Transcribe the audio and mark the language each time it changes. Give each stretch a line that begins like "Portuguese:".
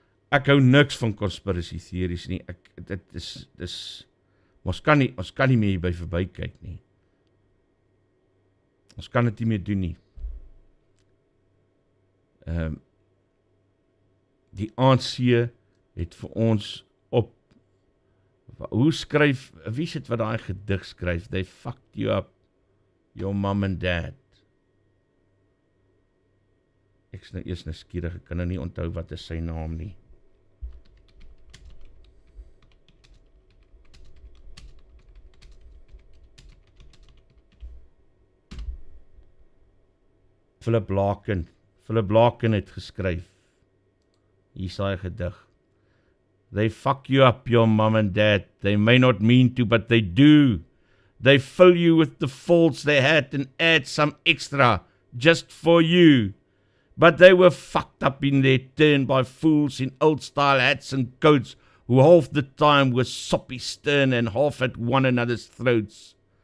Afrikaans: Ek hou niks van conspiracy theories nie. Dit is ons kan nie meer hierby verby kyk nie. Ons kan dit nie meer doen nie. Die ANC het vir ons op, hoe skryf, wie is dit wat daai gedig skryf?
English: They fucked you up, your mom and dad.
Afrikaans: Ek is nou eers nuuskierig, ek kan nou nie onthou wat is sy naam nie. Philip Larkin het geskryf. Hier is daai gedig.
English: They fuck you up, your mom and dad. They may not mean to, but they do. They fill you with the faults they had and add some extra just for you. But they were fucked up in their turn by fools in old-style hats and coats who half the time were soppy stern and half at one another's throats.